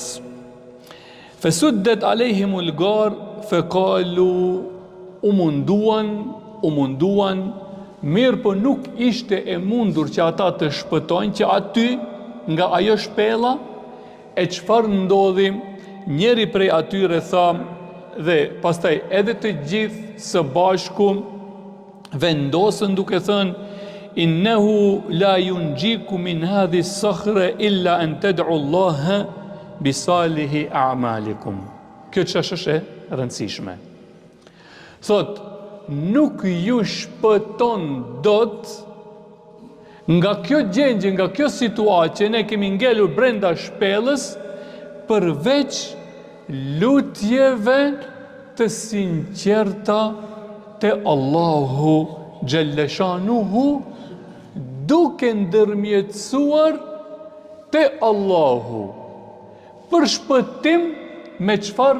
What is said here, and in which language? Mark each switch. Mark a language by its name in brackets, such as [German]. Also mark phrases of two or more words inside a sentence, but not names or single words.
[Arabic] فسدت عليهم الغار فقالوا, [Albanian] u munduan, mirë po nuk ishte e mundur që ata të shpëtojnë që aty nga ajo shpella. E çfarë ndodhi? Njeri prej atyre tha, dhe pastaj edhe të gjithë së bashku vendosën duke thënë, [Arabic] إنه لا ينجيكم من هذه الصخرة إلا أن تدعوا الله بصالح أعمالكم. [Albanian] Kjo çështje është e rëndësishme. Thot, nuk ju shpëton dot nga kjo gjendje, nga kjo situatë që ne kemi ngelur brenda shpellës, përveç lutjeve të sinqerta te Allahu Gjelleshanuhu, duke ndërmjetësuar te Allahu për shpëtim me çfarë?